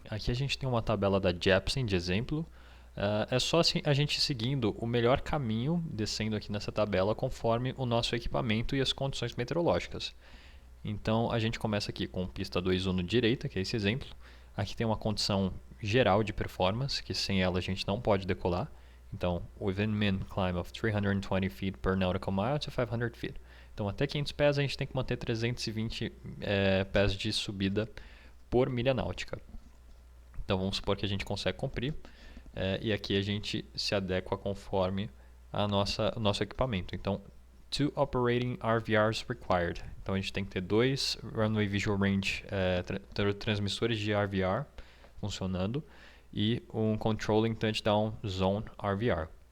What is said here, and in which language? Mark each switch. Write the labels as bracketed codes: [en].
[pt] Aqui a gente tem uma tabela da Jeppesen de exemplo. É só a gente seguindo o melhor caminho, descendo aqui nessa tabela, conforme o nosso equipamento e as condições meteorológicas. Então, a gente começa aqui com pista 2.1 direita, que é esse exemplo. Aqui tem uma condição geral de performance, que sem ela a gente não pode decolar. [en] Então, within min climb of 320 feet per nautical mile to 500 feet. [pt] Então, até 500 pés a gente tem que manter 320 pés de subida por milha náutica. Então, vamos supor que a gente consegue cumprir. E aqui a gente se adequa conforme o nosso equipamento. Então, [en] 2 operating RVRs required. [pt] Então, a gente tem que ter 2 Runway Visual Range transmissores de RVR funcionando e um Controlling Touchdown Zone RVR.